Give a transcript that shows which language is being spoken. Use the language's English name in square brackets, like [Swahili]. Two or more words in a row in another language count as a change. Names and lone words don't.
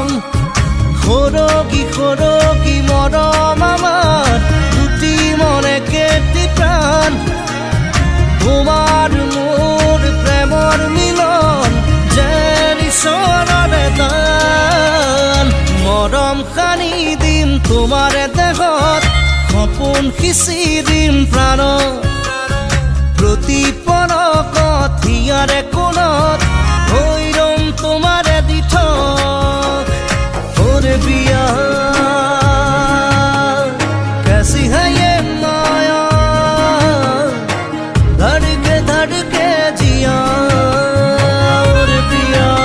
[Assamese] সৰগী সৰগী মৰম আমাৰ দুটি মনে কেটি প্ৰাণ, তোমাৰ মোৰ প্ৰেমৰ মিলন যেন ঈশ্বৰৰে দান। মৰম সানি দিম তোমাৰে দেহত, সপোন সিঁচি দিম প্ৰাণত, প্ৰতি পলকত হিয়াৰে কোণত হৈৰম তোমাৰে দিঠক। [Hindi] ओरे पिया कैसी है ये माया, धड़के जिया ओरे पिया।